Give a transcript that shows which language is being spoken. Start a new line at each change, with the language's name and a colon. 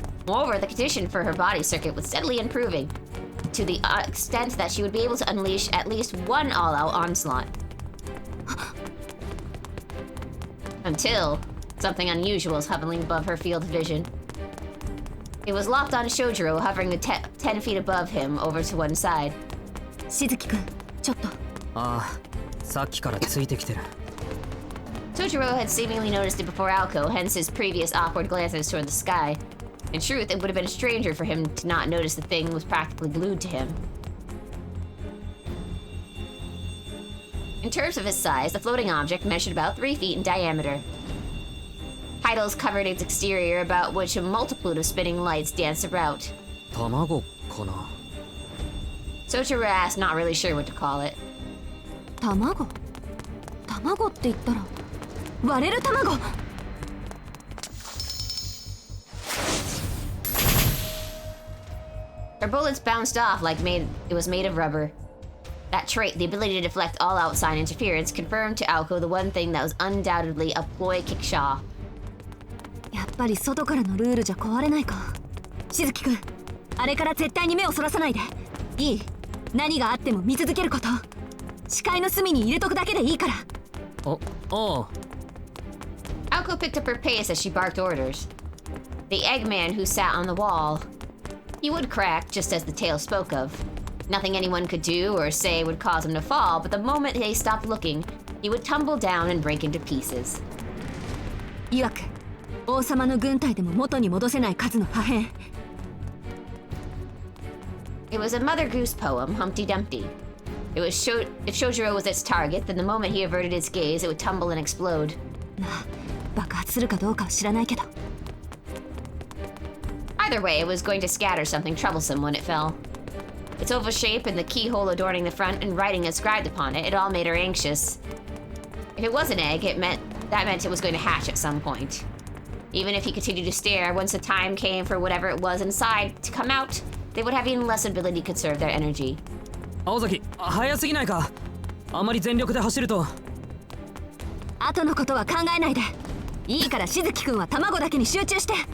English: Moreover, the condition for her body circuit was steadily improving, to the extent that she would be able to unleash at least one all-out onslaught. Until something unusual was hovering above her field of vision. It was locked on Shojiro, hovering 10 feet above him, over to one side.
Japanese: しずきくん、ちょっと。ああ、さっきからついてきてる。
English: Shojiro had seemingly noticed it before Alco, hence his previous awkward glances toward the sky. In truth, it would have been a stranger for him to not notice the thing was practically glued to him. In terms of its size, the floating object measured about 3 feet in diameter. Titles covered its exterior, about which a multitude of spinning lights danced about.
Japanese: 卵かな。
English: Shojiro asked, not really sure what to call it.
Japanese: 卵？卵って言ったら割れる卵。
English: Her bullets bounced off like it was made of rubber. That trait, the ability to deflect all outside interference, confirmed to Alco the one thing that was undoubtedly a ploy kickshaw.
Japanese: やっぱり外からのルールじゃ壊れないか。しずきくん、あれから絶対に目をそらさないで。いい。何があっても見続けること。視界の隅に入れとくだけでいいから。ああ。
English: Alco picked up her pace as she barked orders. The Eggman who sat on the wall. He would crack, just as the tale spoke of. Nothing anyone could do or say would cause him to fall, but the moment they stopped looking, he would tumble down and break into pieces.
Japanese: 曰く王様の軍隊でも元に戻せない数の破片。
English: It was a Mother Goose poem, Humpty Dumpty. It was if Shojiro was its target, then the moment he averted his gaze, it would tumble and explode.
Japanese: 爆発するかどうかは知らないけど。
English: Either way, it was going to scatter something troublesome when it fell. Its oval shape and the keyhole adorning the front and writing inscribed upon it, it all made her anxious. If it was an egg, that meant it was going to hatch at some point. Even if he continued to stare, once the time came for whatever it was inside to come out, they would have even less ability to conserve their energy.
Japanese: 青崎、早すぎないか。あまり全力で走ると。後のことは考えないで。いいからしずきくんは卵だけに集中して。